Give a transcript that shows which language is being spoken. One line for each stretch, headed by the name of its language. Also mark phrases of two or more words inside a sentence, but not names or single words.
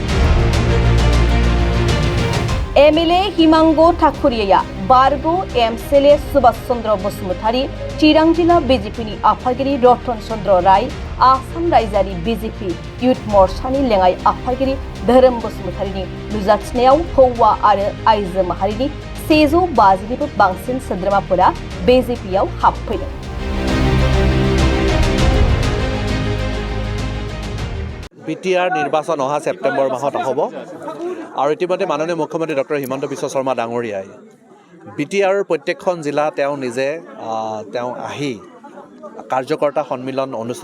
Bodo: एमएलए हिमांगु ठाकुरिया बारग' एमएलए सुभाष चन्द्र बसुमतारी, चिरां जिल्ला बिजेपिनि आफादगिरि रतन चन्द्र राय, आसाम रायजोआरि बिजेपि इउथ मर्चानि लेङाइ आफादगिरि धोरोम बसुमतारीनि नुजाथिनायाव हौवा आरो आइजो माहारिनि 150निबो बांसिन सोद्रोमाफोरा बिजेपिआव हाबफैदों।
Assamese: বিটিআৰ নিৰ্বাচন অহা ছেপ্টেম্বৰ মাহত হ'ব আৰু ইতিমধ্যে মাননীয় মুখ্যমন্ত্ৰী ডক্টৰ হিমন্ত বিশ্ব শৰ্মা ডাঙৰীয়াই বিটিআৰৰ প্ৰত্যেকখন জিলা তেওঁ নিজে আহি কাৰ্যকৰ্তা সন্মিলন অনুষ্ঠিত